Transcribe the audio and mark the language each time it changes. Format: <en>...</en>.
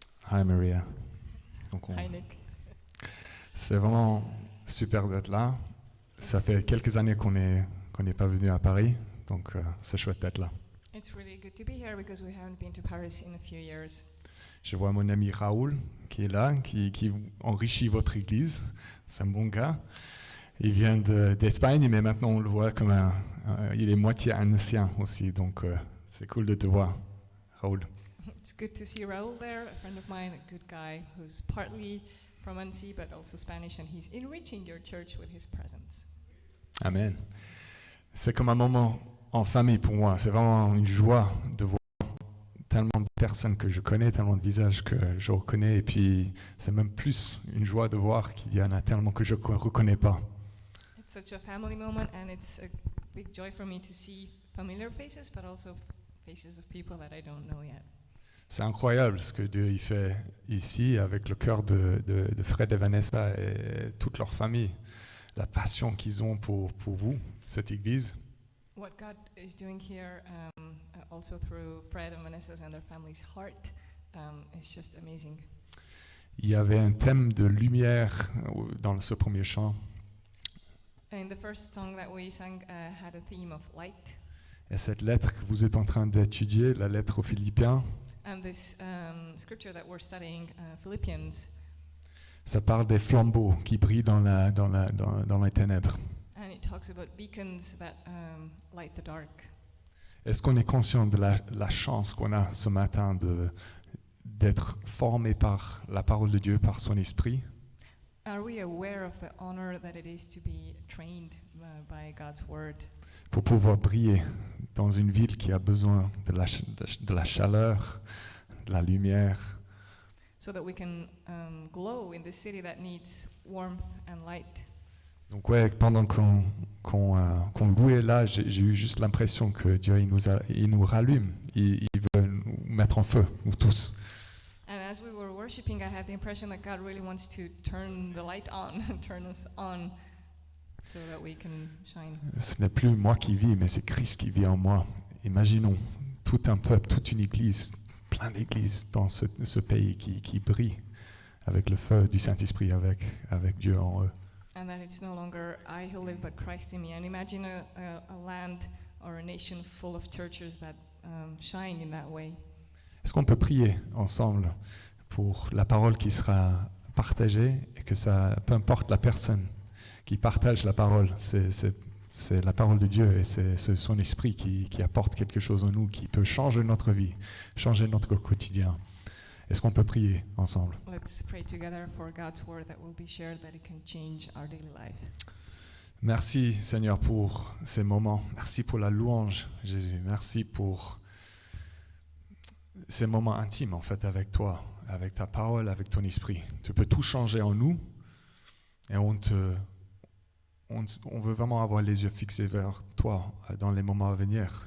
<en>Hi Maria.</en> <fr>Donc</fr> <en>Hi, Nick.</en> <fr>c'est vraiment super d'être là. Ça fait quelques années qu'on n'est pas venu à Paris, donc c'est chouette d'être là.</fr> <en>It's really good to be here because we haven't been to Paris in a few years.</en> <fr>Je vois mon ami Raoul qui est là, qui enrichit votre église. C'est un bon gars. Il vient d'Espagne, mais maintenant on le voit comme il est moitié ancien aussi, donc c'est cool de te voir, Raoul.</fr> <en>It's good to see Raul there, a friend of mine, a good guy who's partly from Annecy but also Spanish, and he's enriching your church with his presence. Amen.</en> <fr>C'est comme un moment en famille pour moi. C'est vraiment une joie de voir tellement de personnes que je connais, tellement de visages que je reconnais, et puis c'est même plus une joie de voir qu'il y en a tellement que je ne reconnais pas.</fr> <en>It's such a family moment, and it's a big joy for me to see familiar faces, but also faces of people that I don't know yet.</en> <fr>C'est incroyable ce que Dieu il fait ici avec le cœur de Fred et Vanessa et toute leur famille, la passion qu'ils ont pour vous, cette église.</fr> <en>What God is doing here, also through Fred and Vanessa's and their family's heart, is just amazing.</en> <fr>Il y avait un thème de lumière dans ce premier chant.</fr> <en>And the first song that we sang had a theme of light.</en> <fr>Et cette lettre que vous êtes en train d'étudier, la lettre aux Philippiens,</fr> <en>And this scripture that we're studying, Philippians,</en> <fr>ça parle des flambeaux qui brillent dans les ténèbres.</fr> <en>and it talks about beacons that light the dark.</en> <fr>Est-ce qu'on est conscient de la chance qu'on a ce matin d'être formé par la parole de Dieu, par son esprit?</fr> <en>Are we aware of the honor that it is to be trained by God's word?</en> <fr>Pour pouvoir briller dans une ville qui a besoin de la chaleur, de la lumière.</fr> <en>So that we can glow in this city that needs warmth and light.</en> <fr>Donc ouais, pendant qu'on louait là, j'ai eu juste l'impression que Dieu il nous rallume, il veut nous mettre en feu, nous tous.</fr> <en>And as we were worshiping, I had the impression that God really wants to turn the light on, turn us on, so that we can shine.</en> <fr>Ce n'est plus moi qui vis, mais c'est Christ qui vit en moi. Imaginons tout un peuple, toute une église, plein d'églises dans ce pays qui brille avec le feu du Saint-Esprit, avec Dieu en eux.</fr> <en>And that it's no longer I who live, but Christ in me. And imagine a land or a nation full of churches that shine in that way.</en> <fr>Est-ce qu'on peut prier ensemble pour la parole qui sera partagée et que ça, peu importe la personne qui partage la parole, c'est la parole de Dieu et c'est son esprit qui apporte quelque chose en nous, qui peut changer notre vie, changer notre quotidien. Est-ce qu'on peut prier ensemble?</fr> <en>Let's pray together for God's word that will be shared, that it can change our daily life.</en> <fr>Merci Seigneur pour ces moments. Merci pour la louange, Jésus. Merci pour ces moments intimes en fait avec toi, avec ta parole, avec ton esprit. Tu peux tout changer en nous et on veut vraiment avoir les yeux fixés vers toi dans les moments à venir.</fr>